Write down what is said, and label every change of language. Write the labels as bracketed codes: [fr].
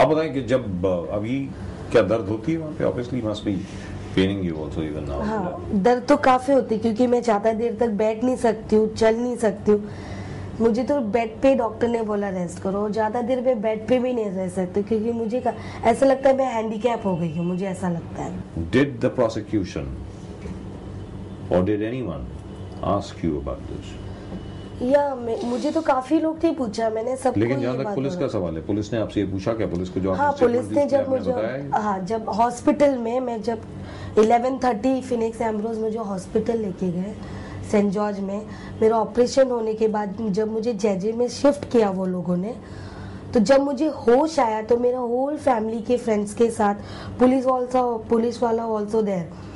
[hi] आप बताएं कि जब अभी क्या दर्द होती है वहाँ पे? [en] Obviously must be paining you also even now. [hi] हाँ, दर्द तो काफी होती है क्योंकि मैं ज्यादा देर तक बैठ नहीं सकती हूँ, चल नहीं सकती हूँ। मुझे तो बेड पे डॉक्टर ने बोला रेस्ट करो, ज्यादा देर मैं बेड पे भी नहीं रह सकती क्योंकि मुझे ऐसा लगता है मैं हैंडीकैप हो गई हूँ, मुझे ऐसा लगता है। [en] Did the prosecution or did anyone ask you about this? [hi] या मुझे तो काफी लोग ने पूछा, मैंने सबको। लेकिन जहाँ तक पुलिस का सवाल है, पुलिस ने आपसे ये पूछा क्या? पुलिस को जो हाँ, पुलिस ने जब मुझे जब हॉस्पिटल में मैं जब 11:30 फिनिक्स एम्ब्रोस में जो हॉस्पिटल लेके गए सेंट जॉर्ज में, मेरा ऑपरेशन होने के बाद जब मुझे जेजे में शिफ्ट किया वो लोगों ने, तो जब मुझे होश आया तो मेरा होल फैमिली के फ्रेंड्स के साथ पुलिस वाला [en] Also there.